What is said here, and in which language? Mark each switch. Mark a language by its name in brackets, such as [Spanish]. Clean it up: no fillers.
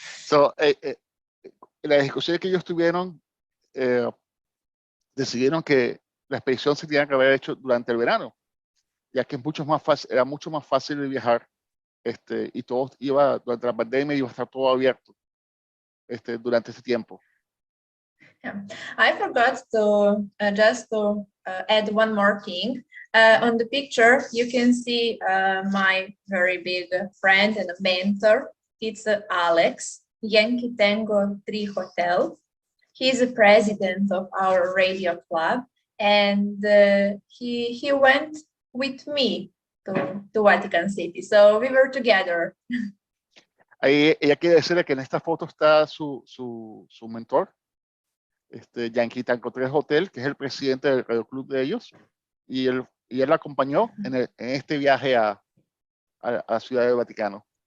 [Spanish] So, las discusiones que ellos tuvieron, decidieron que la expedición se tenía que haber hecho durante el verano, ya que era mucho más fácil de viajar, y todo durante la pandemia iba a estar todo abierto durante ese tiempo. [English] Yeah. I forgot to just to add one more thing. On the picture, you can see my very big friend and a mentor. It's Alex, Yankee Tango 3 Hotel. He's the president of our radio club, and he went with me to Vatican City. So we were together. [Spanish] Ahí ella quiere decirle que en esta foto está su mentor, Yankee Tango 3 Hotel, que es el presidente del radio club de ellos, y él la acompañó en este viaje a la ciudad del Vaticano.